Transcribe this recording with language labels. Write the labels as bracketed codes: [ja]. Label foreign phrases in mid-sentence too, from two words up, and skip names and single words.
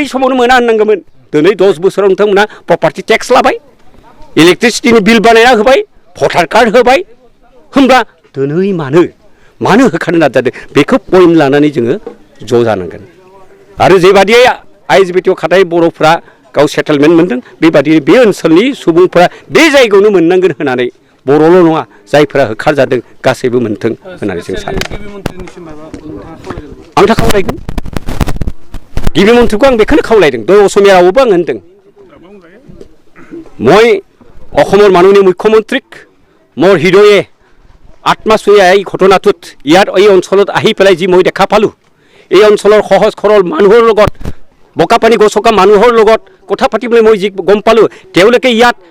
[brx] समावनो मोना होननांगौमोन दिनै 10 बोसोराव नोंथांमोना [en] property tax [brx] लाबाय इलेक्ट्रिसिटिनि बिल बानायना होबाय [en] voter card [brx] होबाय होमब्ला दिनै मानो होखानो नाजादों बेखौ पइन्ट लानानै जोङो ज' जानांगोन आरो जेबादि आइएसबिटिआव खाथाय बर'फ्रा गाव सेटेलमेन्ट मोनदों बेबादि बे ओनसोलनि सुबुंफोरा बे जायगायावनो मोननांगोन होननानै बर'ल' नङा जायफोरा होखारजादों गासैबो मोनथों होननानै जों सानो आं दा खावलायगोन गिबि मन्थ्रिखौ आं बेखौनो खावलायदों दय असमिया रावबो आं होनदों [as] মই অসমৰ মাননীয় মুখ্যমন্ত্ৰীক মোৰ হৃদয়ে আত্মাচুয়ে এই ঘটনাটোত ইয়াত এই অঞ্চলত আহি পেলাই যি মই দেখা পালোঁ এই অঞ্চলৰ সহজ সৰল মানুহৰ লগত বোকাপানী গছকা মানুহৰ লগত কথা পাতিবলৈ মই যি গম পালোঁ তেওঁলোকে ইয়াত